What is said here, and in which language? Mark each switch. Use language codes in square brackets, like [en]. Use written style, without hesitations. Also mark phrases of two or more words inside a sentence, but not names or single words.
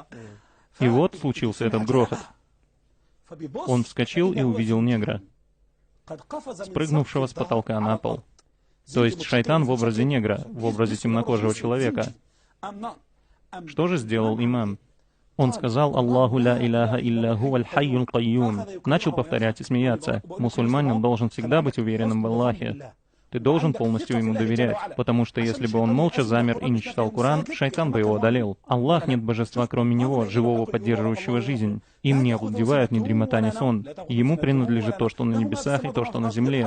[ru] И вот случился этот грохот. Он вскочил и увидел негра, спрыгнувшего с потолка на пол. То есть шайтан в образе негра, в образе темнокожего человека. Что же сделал имам? Он сказал: [ar] «الله لا إله إلا هو الحي القيوم». [ru] Начал повторять и смеяться. Мусульманин должен всегда быть уверенным в Аллахе. Ты должен полностью ему доверять, потому что если бы он молча замер и не читал Коран, шайтан бы его одолел. Аллах нет божества кроме него, живого, поддерживающего жизнь. Им не овладевает ни дремота, ни сон. Ему принадлежит то, что на небесах, и то, что на земле.